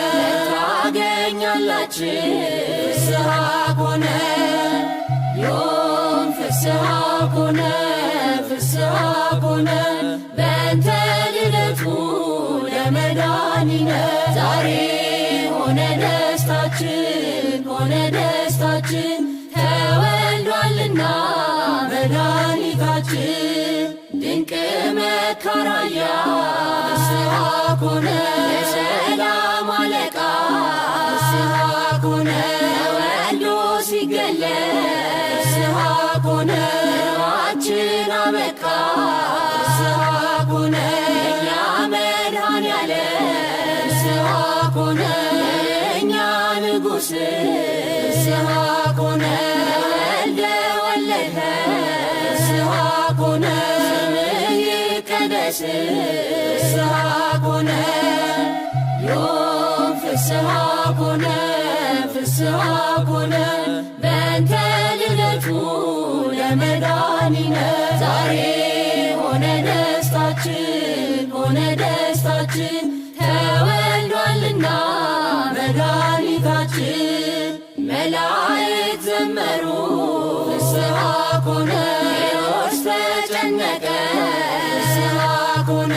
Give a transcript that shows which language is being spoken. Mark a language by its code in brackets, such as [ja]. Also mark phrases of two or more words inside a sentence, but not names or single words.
[gez] ታገኛላችን ፍስሐ ኮነ ዮም ፍስሐ ኮነ ፍስሐ ኮነ በእንተ ልደቱ ለመድኃኒነ [am] ዛሬ ሆነ ደስታችን ሆነ ደስታችን ተወልዷልና መድኃኒታችን ድንቅ መካራያ [gez] ፍስሐ ኮነ [am] የሰላም አለቃ ፍስሐ ኮነ ተወልዶ ሲገለጽ [gez] ፍስሐ ኮነ [am] እንባችን አበቃ [gez] ፍስሐ ኮነ [am] የእኛ መድኃኔዓለም [gez] ፍስሐ ኮነ [am] የእኛ ንጉሥ [gez] ፍስሐ ኮነ ተወልደ ወለድኸ ፍስሐ ኮነ [am] ስምህ ይቀደስ [gez] ፍስሐ ኮነ ዮም ፍስሐ ኮነ ፍስሐ ኮነ በእንተ ልደቱ ለመድኃኒነ [am] ዛሬ ሆነ ደስታችን ሆነ ደስታችን ተወልዷልና መድኃኒታችን መላእክት ዘመሩ [gez] ፍስሐ ኮነ [am] ሄሮድስ ተጨነቀ [gez] ፍስሐ ኮነ